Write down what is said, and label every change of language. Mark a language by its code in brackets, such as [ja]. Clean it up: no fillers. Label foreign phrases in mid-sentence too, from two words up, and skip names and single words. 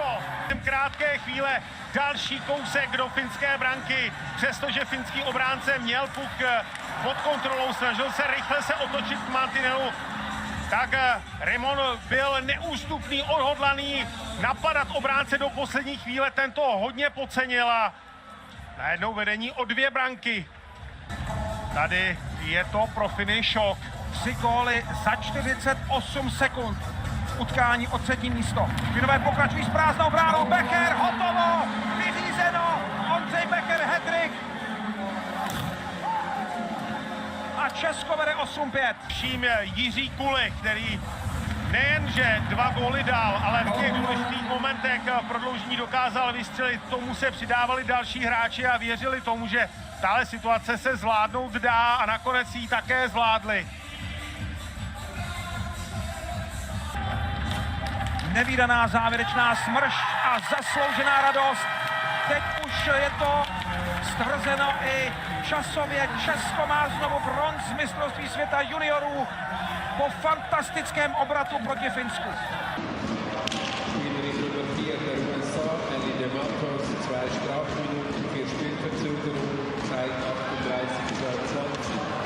[cs] V krátké chvíle další kousek do finské branky, přestože finský obránce měl puk pod kontrolou, snažil se rychle se otočit k mantinelu, tak Rimon byl neústupný, odhodlaný napadat obránce do poslední chvíle, ten to hodně podcenil a najednou vedení o 2 branky. Tady je to pro Finy šok. 3 góly za 48 sekund. Utkání o třetí místo. Finové pokračují s prázdnou bránou. Becher, hotovo, vyřízeno. Ondřej Becher, hat-trick. A Česko vede 8-5. Vším Jiří Kulich, který Nejen, že 2 góly dal, ale v těch důležitých momentech prodloužení dokázal vystřelit. Tomu se přidávali další hráči a věřili tomu, že tahle situace se zvládnout dá a nakonec ji také zvládli. Nevídaná závěrečná smršť a zasloužená radost. Teď už je to stvrzeno i časově. Česko má znovu bronz z mistrovství světa juniorů po fantastickém obratu proti Finsku. [de] Spielerin Nummer 4 der USA, Ellie de Matos, 2 Strafminuten für Spielverzögerung, Zeit 38:22.